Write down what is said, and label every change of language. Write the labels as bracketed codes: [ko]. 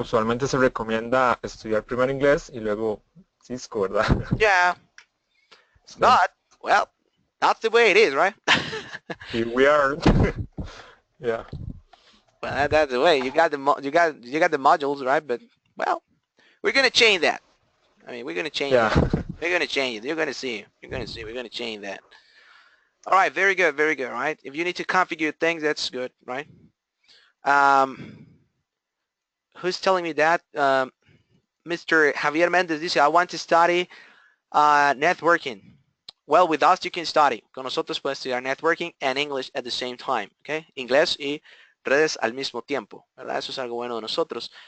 [es] usualmente se recomienda estudiar primero inglés y luego Cisco, ¿verdad? yeah. Sí. [en] But, well, that's the way it is, right? Here we are. Yeah. Well, that's the way. You got the modules, right? But, well, we're gonna change that. I mean, we're gonna change Yeah. that. We're gonna change it. You're gonna see. You're gonna see. We're gonna change that. All right, very good, very good. Right? If you need to configure things, that's good, right? Um, who's telling me that? Mr. Javier Mendez dice, I want to study networking. Well, with us you can study. [es] Con nosotros puedes estudiar [en] networking and English at the same time, okay? [es] Inglés y redes al mismo tiempo, ¿verdad? Eso es algo bueno de nosotros.